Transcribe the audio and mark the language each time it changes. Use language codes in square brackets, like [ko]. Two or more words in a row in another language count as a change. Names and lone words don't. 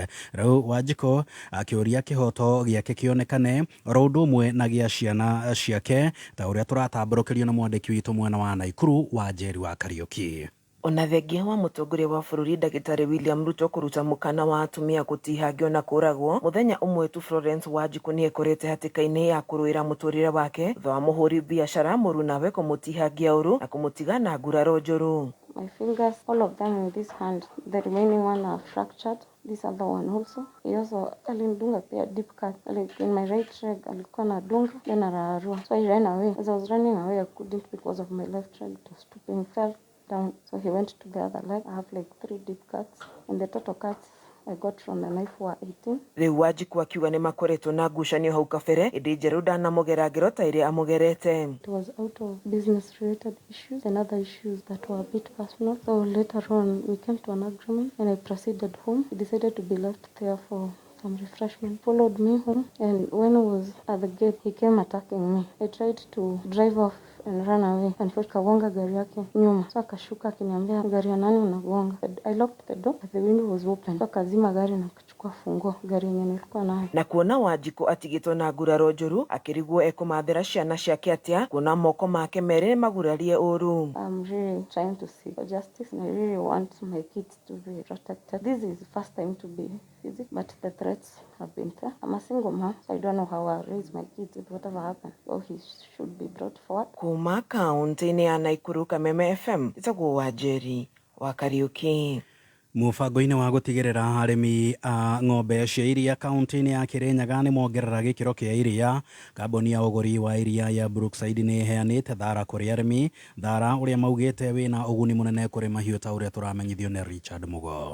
[ki] Reu Wanjikũ akĩũria kĩhoto gĩake kĩonekane oro ũndũ ũmwe na gĩa ciana ciake ta ũrĩa tũratambũrũkĩrio na mwandĩki witũ mwena wa Naikuru wa Njeri wa Kariuki. Ona thengia wa mũtongoria wa bũrũri Ndagĩtarĩ William Ruto kũruta mũkana wa atumia gũtihangio na kũragwo, mũthenya ũmwe tu Florence Wanjikũ nĩ ekorete hatĩka-inĩ ya kũrũĩra mũtũrĩre wake thutha wa mũhũri biacara mũrunawe kũmũtihangia ũru na kũmũtiga na nguraro njũru. [en] My fingers, all of them in this hand, the remaining one are fractured. This other one also. He also [sw] alindunga pia [en] deep cut. Like in my right leg, [sw] alikuwa na dunga, [en] then ararua. So I ran away. As I was running away, I couldn't because of my left leg. It was too pain, fell down. So he went to the other leg. I have like 3 deep cuts. And the total cuts I got from the knife were 18. [ki] Rĩu Wanjikũ akiuga nĩ makoretwo na ngucanio hau kabere, ĩndĩ Njerũ ndanamũgera ngero ta ĩrĩa amũgerete. [en] It was out of business related issues and other issues that were a bit personal. So later on, we came to an agreement and I proceeded home. He decided to be left there for some refreshment. Followed me home, and when I was at the gate, he came attacking me. I tried to drive off and run away, and [sw] kagonga gari yake nyuma. So akashuka akiniambia gari ya nani unagonga. [en] I locked the door, but the window was open. [sw] So akazima gari na kuchukua funguo gari yenye nilikuwa nayo. [ki] Na kuona Wanjikũ atigĩtwo na nguraro njũru, akĩrigwo ekũmathĩra ciana ciake atĩa, kuona moko make merĩ magurarie ũru. [en] I'm really trying to seek for justice, and I really want my kids to be protected. This is the first time to be physical, but the threats have been there. I'm a single mom, so I don't know how I'll raise my kids if whatever happens. So he should be brought forward. [ki] Kuma kaunti-inĩ ya Naikuru, Kameme FM, itagwo wa Njeri wa Kariuki. Mũbango-inĩ wa gũtigĩrĩra arĩmi a ng'ombe cia iria kaunti-inĩ ya Kĩrĩnyaga nĩ mongerera gĩkĩro kĩa iria, kambuni ya ũgũri wa iria ya Brookside nĩ ĩheanĩte thara kũrĩ arĩmi, thara ũrĩa maugĩte wĩna ũguni mũnene kũrĩ mahiũ ta ũrĩa tũramenyithio nĩ Richard Mugo.